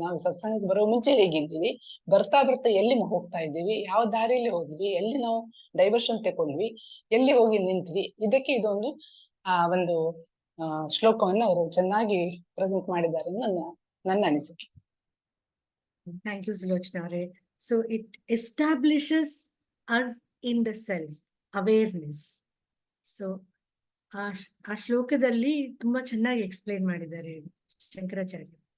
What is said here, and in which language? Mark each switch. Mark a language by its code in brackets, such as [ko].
[kn] ನಾವು ಸತ್ಸಂಗಕ್ಕೆ ಬರುವ ಮುಂಚೆ ಹೇಗಿದ್ದೀವಿ, ಬರ್ತಾ ಎಲ್ಲಿ ಹೋಗ್ತಾ ಇದ್ದೀವಿ, ಯಾವ ದಾರಿಯಲ್ಲಿ ಹೋದ್ವಿ, ಎಲ್ಲಿ ನಾವು ಡೈವರ್ಷನ್ ತಗೊಂಡ್ವಿ, ಎಲ್ಲಿ ಹೋಗಿ ನಿಂತ್ವಿ. ಇದಕ್ಕೆ ಇದೊಂದು ಒಂದು ಶ್ಲೋಕವನ್ನು ಅವರು ಚೆನ್ನಾಗಿ ಪ್ರೆಸೆಂಟ್ ಮಾಡಿದ್ದಾರೆ ನನ್ನ ಅನಿಸಿಕೆ. [en] Thank you, Sulochana. So it establishes us in the self awareness. [kn] So ಆ ಶ್ಲೋಕದಲ್ಲಿ ತುಂಬಾ ಚೆನ್ನಾಗಿ ಎಕ್ಸ್ಪ್ಲೈನ್ ಮಾಡಿದ್ದಾರೆ ಶಂಕರಾಚಾರ್ಯ.